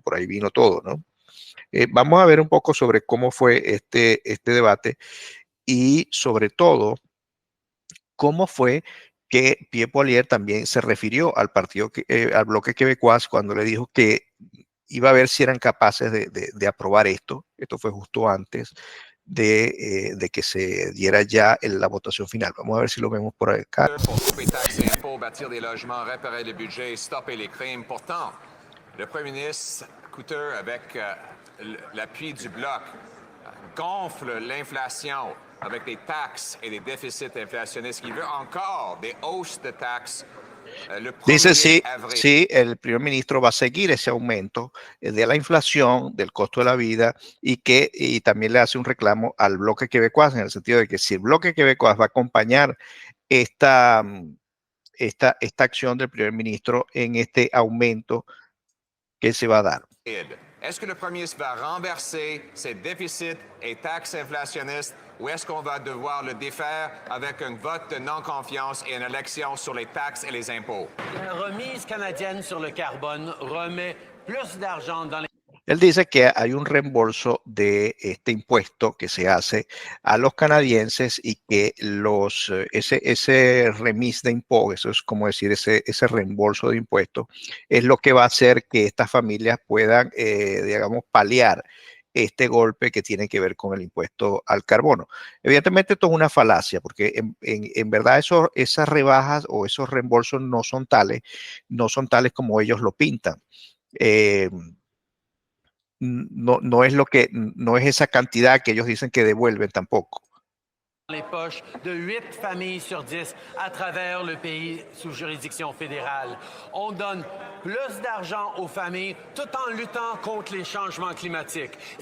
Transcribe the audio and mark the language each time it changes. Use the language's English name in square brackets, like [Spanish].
[Spanish] Por ahí vino todo, ¿no? Vamos a ver un poco sobre cómo fue este debate y sobre todo cómo fue que Pierre Poilievre también se refirió al partido, al bloque quebecois cuando le dijo que iba a ver si eran capaces de aprobar esto. Esto fue justo antes de que se diera ya la votación final. Vamos a ver si lo vemos por acá. [French] Pour couper taxes et impôts, bâtir des logements, réparer le budget, stopper les crimes. Pourtant, le premier ministre Couteux, avec l'appui du Bloc, gonfle l'inflation avec des taxes et des déficits inflationnistes. Il veut encore des hausses de taxes. [Spanish] Dice sí, sí, el primer ministro va a seguir ese aumento de la inflación, del costo de la vida y también le hace un reclamo al bloque quebecois en el sentido de que si el bloque quebecois va a acompañar esta acción del primer ministro en este aumento que se va a dar. [French] Est-ce que le premier ministre va renverser ces déficits et taxes inflationnistes ou est-ce qu'on va devoir le défaire avec un vote de non-confiance et une élection sur les taxes et les impôts? La remise canadienne sur le carbone remet plus d'argent dans les... [Spanish] Él dice que hay un reembolso de este impuesto que se hace a los canadienses y que ese remis de impuestos, eso es como decir, ese reembolso de impuestos, es lo que va a hacer que estas familias puedan, digamos, paliar este golpe que tiene que ver con el impuesto al carbono. Evidentemente esto es una falacia, porque en verdad esas rebajas o esos reembolsos no son tales como ellos lo pintan. Eh, no es no es esa cantidad que ellos dicen que devuelven tampoco. [French] Les poches de 8 familles sur 10 à travers le pays sous juridiction fédérale. On donne plus d'argent aux familles tout en luttant contre les changements climatiques.